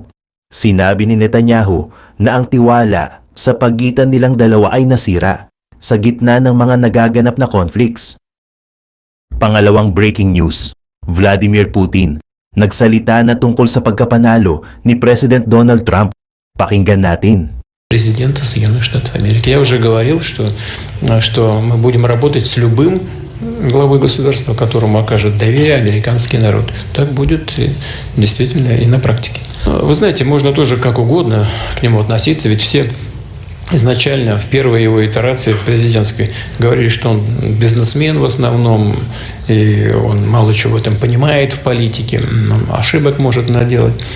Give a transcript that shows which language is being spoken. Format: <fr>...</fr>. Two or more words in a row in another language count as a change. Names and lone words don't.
<tl>Sinabi ni Netanyahu na ang tiwala sa pagitan nilang dalawa ay nasira sa gitna ng mga nagaganap na conflicts. Pangalawang</tl> <en>breaking news,</en> <tl>Vladimir Putin nagsalita na tungkol sa pagkapanalo ni President Donald Trump. Pakinggan natin.</tl> <ru>Президента Соединенных Штатов Америки. Я уже говорил, что мы будем работать с любым главой государства, которому окажет доверие американский народ. Так будет действительно и на практике. Вы знаете, можно тоже как угодно к нему относиться, ведь все изначально в первой его итерации президентской говорили, что он бизнесмен в основном, и он мало чего там понимает в политике, ошибок может наделать.</ru>